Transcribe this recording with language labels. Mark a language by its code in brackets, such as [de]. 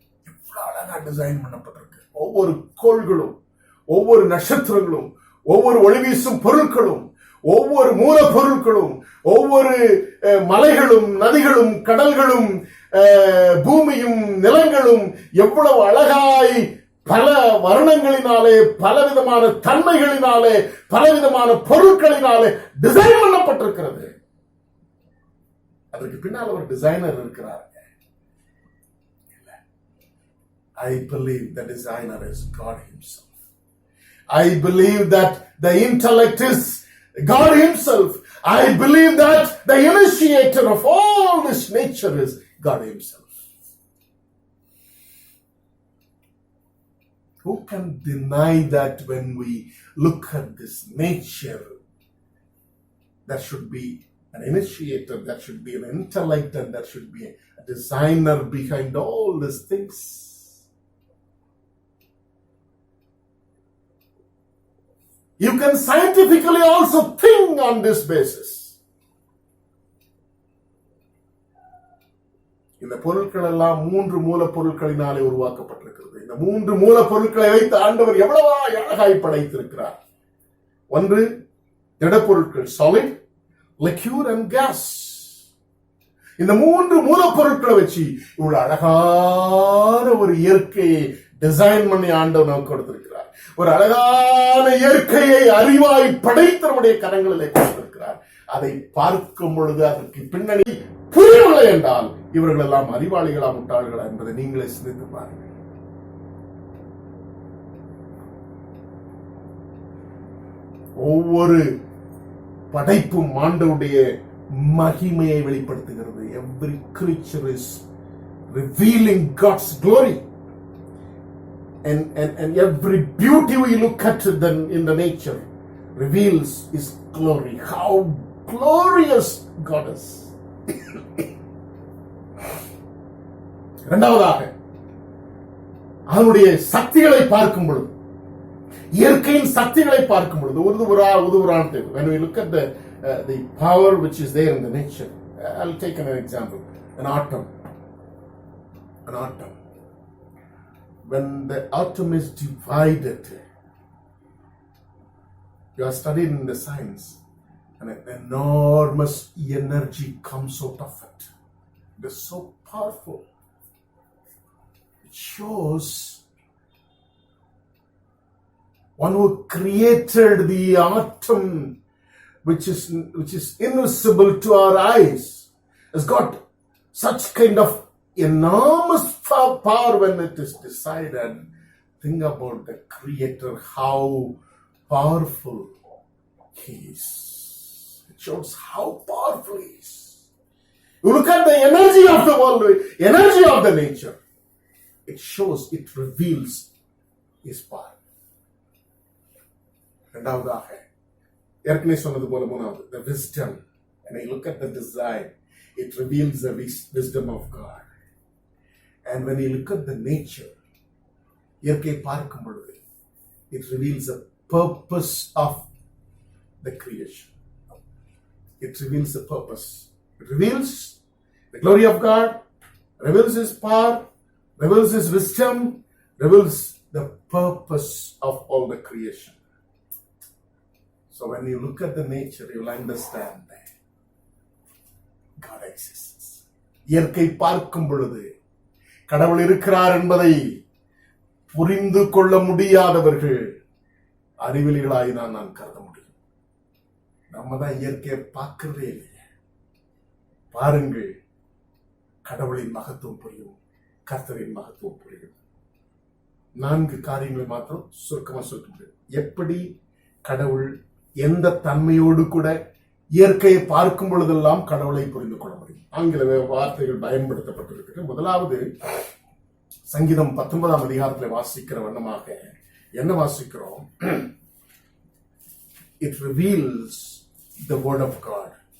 [ta] எவ்வளவு அழகா டிசைன் பண்ணப்பட்டிருக்கு. ஒவ்வொரு கோள்களும், ஒவ்வொரு நட்சத்திரங்களும், ஒவ்வொரு ஒளிவீசும் பொருட்களும், ஒவ்வொரு மூலப்பொருட்களும், ஒவ்வொரு மலைகளும், நதிகளும், கடல்களும், பூமியும், நிலங்களும் எவ்வளவு அழகாய் பல வர்ணங்களினாலே, பலவிதமான தன்மைகளினாலே, பலவிதமான பொருட்களினாலே டிசைன் பண்ணப்பட்டிருக்கிறது. அதற்கு பின்னால் ஒரு டிசைனர் இருக்கிறார். [en] I believe the designer is God himself. I believe that the intellect is God himself. I believe that the initiator of all this nature is God himself. Who can deny that when we look at this nature, there should be an initiator, there should be an intellect, and there should be a designer behind all these things? You can scientifically also think on this basis. [ta] இந்த பொருட்கள் எல்லாம் 3 மூலப்பொருட்களினாலே உருவாக்கப்பட்டிருக்கிறது. இந்த 3 மூலப்பொருட்களை வைத்து ஆண்டவர் எவ்வளவு அழகாய் படைத்திருக்கிறார். ஒன்று திடப்பொருட்கள், [en] Solid, liquid and gas. [ta] இந்த 3 மூலப்பொருட்களை வச்சு இவ்வளவு அழகான ஒரு இயற்கையை டிசைன் பண்ணி ஆண்டவர் நமக்கு கொடுத்திருக்கிறார். ஒரு அழகான இயற்கையை அறிவாய் படைத்து நம்முடைய கரங்களிலே கொடுத்திருக்கிறார். அதை பார்க்கும் பொழுது அதற்கு பின்னணி புரியவில்லை என்றால் இவர்கள் எல்லாம் அறிவாளிகளா முட்டாள்களா என்பதை நீங்களே சிந்தித்து பாருங்கள். ஒவ்வொரு படைப்பும் ஆண்டவருடைய மகிமையை வெளிப்படுத்துகிறது. [en] Every creature is revealing God's glory. And every beauty we look at in the nature reveals His glory. How glorious God is. [ta] இரண்டாவதாக அவனுடைய சக்திகளை பார்க்கும் பொழுது, இயற்கையின் சக்திகளை பார்க்கும் பொழுது உதுவுரான் தேவை. [en] When we look at the power which is there in the nature, I'll take an example. An atom. When the atom is divided, you are studied in the science, and an enormous energy comes out of it. It is so powerful. It shows one who created the atom, which is invisible to our eyes, has got such kind of enormous power when it is decided. Think about the Creator, how powerful He is. It shows how powerful He is. You look at the energy of the world, energy of the nature. It shows, it reveals His power. [ta] இரண்டாவதாக ஏற்கனவே சொன்னது போல மூணாவது, [en] the wisdom. And you look at the design, it reveals the wisdom of God. And when you look at the nature, [ta] இயற்கையை பார்க்கும் பொழுது [en] It reveals the purpose of the creation. It reveals the purpose. It reveals the glory of God, reveals His power, reveals His wisdom, reveals the purpose of all the creation. So when you look at the nature, you will understand that God exists. [ta] இயற்கை பார்க்கும் பொழுது கடவுள் இருக்கிறார் என்பதை புரிந்து கொள்ள முடியாதவர்கள் அறிவிலிகளாய் நான் கருத முடியும். நம்ம தான் இயற்கையை பார்க்கிறதே இல்லையே. பாருங்கள், கடவுளின் மகத்துவம் புரியும், கர்த்தரின் மகத்துவம் புரியும். 4 காரியங்களை மாத்திரம் சுருக்கமா சொல்ல முடியும். எப்படி கடவுள் எந்த தன்மையோடு கூட இயற்கையை பார்க்கும் பொழுதெல்லாம் கடவுளை புரிந்து கொள்ள முடியும். ஆங்கில வார்த்தைகள் பயன்படுத்தப்பட்டிருக்கிறது. முதலாவது, சங்கீதம் 19ஆம் அதிகாரத்தில் வாசிக்கிற வண்ணமாக என்ன வாசிக்கிறோம்? [en] It reveals the word of God.